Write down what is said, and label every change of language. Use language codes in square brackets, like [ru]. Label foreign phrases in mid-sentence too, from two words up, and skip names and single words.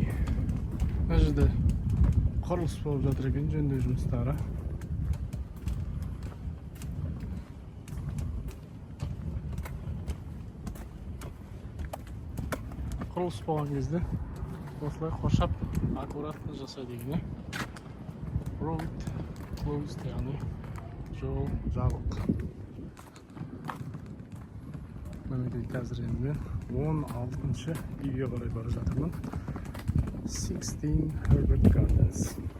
[kk] Мына жерде құрылыс болып жатыр екен, жөндеу жұмыстары. Құрылыс болған кезде осылай қоршап аккуратты жасайды екен. [en] Road closed, [kk] яғни жол жабық. Мінекей қазір енді мен 16-шы үйге қарай бара жатырмын. 16 Herbert Gardens.